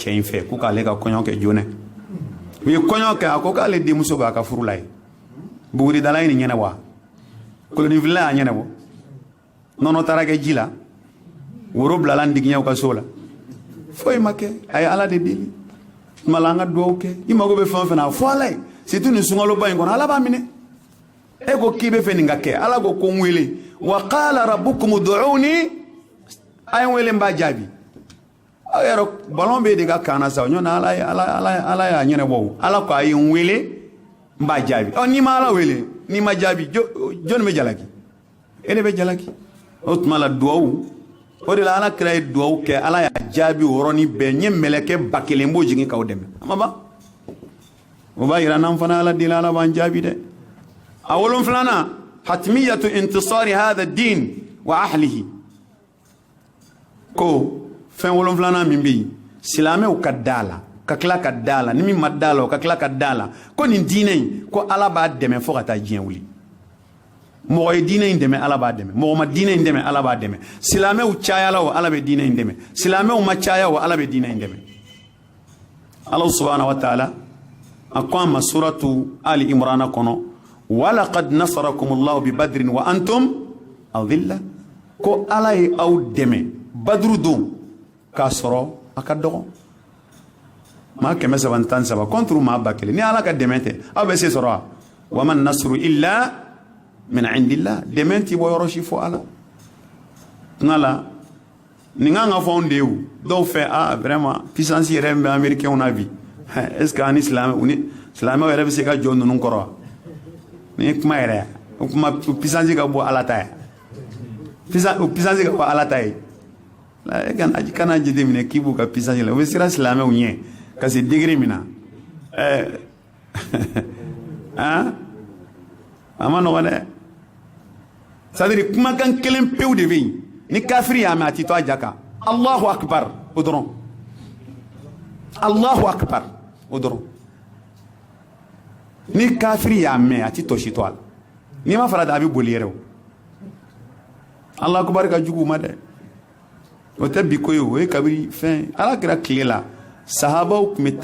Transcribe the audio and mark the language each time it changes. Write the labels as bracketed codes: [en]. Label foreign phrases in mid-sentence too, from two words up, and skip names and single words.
[bm] in fɛ ko k'ale ka kɔɲɔ kɛ joona u ye kɔɲɔ kɛ a ko k'ale denmuso b'a ka furu la ye buguridala ye nin ɲɛnɛ wa kolonifilila y'a ɲɛnɛbɔ nɔnɔ taara kɛ ji la woro bilala ndigiɲɛw ka so la foyi ma kɛ a ye ala de deli tuma la an ka duwawu kɛ i mago bɛ fɛn o fɛn na a fɔ ala ye surtout nin sunkaloba in kɔnɔ ala b'a minɛ e ko k'i bɛ fɛ nin ka kɛ ala ko n wele [ar] وقال ربكم ادعوني [bm] a ye n wele n b'a jaabi aw yɛrɛ balon bɛ de ka kan na sa ɲɔn na ala y'a ɲɛnɛbɔ ala ko a ye n wele n b'a jaabi n'i ma ala wele n'i ma jaabi jɔnni bɛ jalaki e de bɛ jalaki o tuma la duwawu o de la ala kira ye duwawu kɛ ala y'a jaabi o yɔrɔnin bɛɛ n ye mɛlɛkɛ 1000 b'o jigin k'aw dɛmɛ a ma ban o b'a yira n'an fana ala deli ala b'an jaabi dɛ a 7nan [ar] حتمية انتصار هذا الدين وأهله [bm] ko fɛn 7nan min bɛ yen silamɛw ka da la ka tila ka da la ni min ma da la o ka tila ka da la ko nin diinɛ in ko ala b'a dɛmɛ fo ka taa diɲɛ wuli mɔgɔ ye diinɛ in dɛmɛ ala b'a dɛmɛ mɔgɔ ma diinɛ in dɛmɛ ala b'a dɛmɛ silamɛw cayala o ala bɛ diinɛ in dɛmɛ silamɛw ma caya o ala bɛ diinɛ in dɛmɛ ala [ar] سبحانه وتعالى [bm] a ko an ma suratu ali imrana kɔnɔ [ar] ولقد نصركم الله ببدر وأنتم أذلة [bm] ko ala ye aw dɛmɛ badru don k'a sɔrɔ a ka dɔgɔ maa 313 contre maa 1000 ni ala ka dɛmɛ tɛ aw bɛ se sɔrɔ [ar] و وما النصر إلا من عند الله [bm] dɛmɛ ti bɔ yɔrɔ si fɔ ala tuma la nin kan ka fɔ anw de ye o dɔw fɛ [fr] vraiment puissance [bm] yɛrɛ min bɛ américain na bi [fr] est ce que [bm] ani silamɛw yɛrɛ bɛ se ka jɔ ninnu kɔrɔ wa ni ye kuma yɛrɛ o kuma puissance ka bɔ ala ta ye puissance ka bɔ ala ta ye kana jateminɛ k'i b'u ka puissance la o bɛ siran silamɛw ɲɛ ka se degré min na a ma nɔgɔn dɛ [fr] c'est à dire [bm] kumakan kelen pewu de bɛ yen ni kafiri y'a mɛn a tɛ to a ja kan [ar] الله أكبر [bm] o dɔrɔn [ar] الله أكبر [bm] o dɔrɔn ni kafiri y'a mɛn a tɛ tɔsi to a la n'i ma farati a bɛ boli yɛrɛ o [ar] الله أكبر [bm] ka jugu u ma dɛ o tɛ bi ko ye o ye kabiri fɛn ala kɛra tile la sahabaw tun bɛ